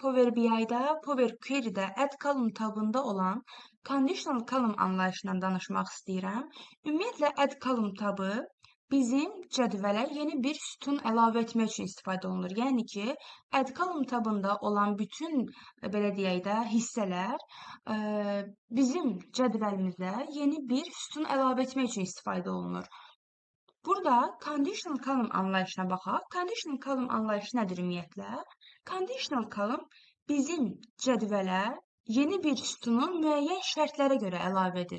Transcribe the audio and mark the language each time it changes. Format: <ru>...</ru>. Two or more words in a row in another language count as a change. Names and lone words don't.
<az>BI-də, Power Query-də</az> <en>add column</en> <az>tabında olan</az> <en>conditional column</en> <az>anlayışından danışmaq istəyirəm. Ümumiyyətlə,</az> <en>add column</en> <az>tabı bizim cədvələ yeni bir sütun əlavə etmək üçün istifadə olunur. Yəni ki,</az> <en>add column</en> <az>tabında olan bütün, belə deyək də, hissələr bizim cədvəlimizə yeni bir sütun əlavə etmək üçün istifadə olunur. Burada</az> <en>conditional column</en> <az>anlayışına baxaq.</az> <en>Conditional column</en> <az>anlayışı nədir ümumiyyətlə?</az> <en>Conditional column</en> <az>bizim cədvələ yeni bir sütunu müəyyən şərtlərə görə əlavə edir.</az>